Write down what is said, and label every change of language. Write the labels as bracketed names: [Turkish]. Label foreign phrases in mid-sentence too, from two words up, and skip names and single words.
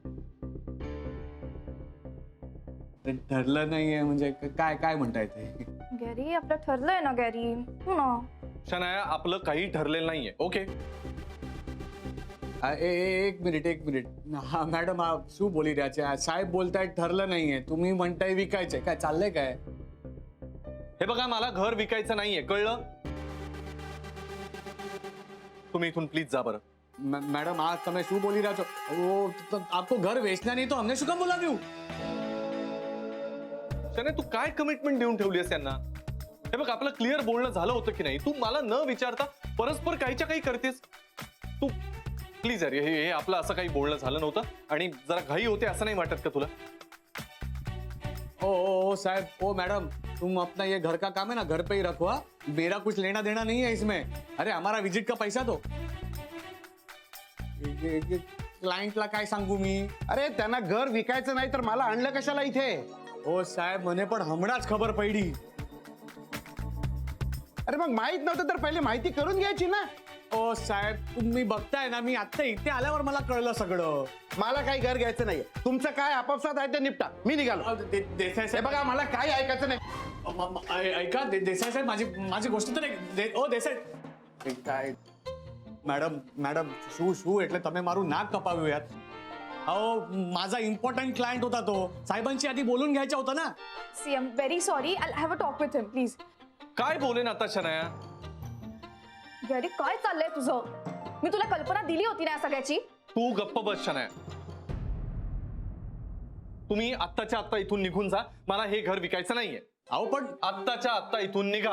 [Marathi] ठरलं नाहीये म्हणजे काय म्हणता येते? गॅरी, आपलं ठरलंय ना गॅरी. हो ना. शनाया, आपलं काही ठरलेलं नाहीये. ओके, एक मिनिट. हा मॅडम, हा [Gujarati] શું બોલી રહ્યા છે? [Marathi] साहेब बोलतायत ठरलं नाहीये, तुम्ही म्हणताय विकायचंय. काय चाललंय काय? हे बघा, मला घर विकायचं नाहीये, कळलं? तुम्ही इथून प्लीज जा बरं. [Gujarati] मैडम, आज તમે શું બોલી રહ્યા છો? [Hindi] वो तो आपको घर बेचना नहीं तो हमने [Gujarati] શું કામ બોલાવ્યું? [Marathi] शनाया, तू काय कमिटमेंट देऊन ठेवलीस यांना? हे बघ, आपलं क्लिअर बोलणं झालं होतं की नाही? तू मला न विचारता परस्पर काहीच्या काही करतेस. तू प्लीज यार, हे आपलं असं काही बोलणं झालं नव्हतं आणि जरा घाई होते असं नाही वाटत का तुला? [Hindi] ओ साहब, ओ मैडम, तुम अपना ये घर का काम है ना घर पे ही रखो. हाँ? मेरा कुछ लेना देना नहीं है इसमें. अरे हमारा विजिट का पैसा दो. [Marathi] क्लायंटला काय सांगू मी? अरे त्यांना घर विकायचं नाही तर मला आणलं कशाला इथे? ओ साहेब, [Gujarati] મને પણ હમણાં જ ખબર પડી. [Marathi] अरे मग माहित नव्हतं तर पहिले माहिती करून घ्यायची ना. ओ साहेब, तुम्ही बघताय ना, मी आता इथे आल्यावर मला कळलं सगळं. मला काही घर घ्यायचं नाहीये. तुमचं काय आपापसात आहे ते निपटा, मी निघालो. देसाई हे साहेब, बघा, मला काही ऐकायचं नाही. ऐका देसाई साहेब, माझी गोष्ट तर ओ देसाई. काय मॅडम, [Gujarati] શું એટલે તમે મારું નાક કપાવ્યું યાર. [Marathi] अहो, माझा इम्पॉर्टंट क्लायंट होता तो. साहेबांची आधी बोलून घ्यायचा होता ना. [English] See, I am very sorry. I have a talk with him please. [Marathi] काय बोलेन आता शनाया? गॅरी, काय चाललंय तुझं? मी तुला कल्पना दिली होती ना या सगळ्याची. तू गप्प बस शनाया. तुम्ही आत्ताच्या आत्ता इथून निघून जा. मला हे घर विकायचं नाहीये. अहो पण आत्ताच्या आत्ता इथून निघा.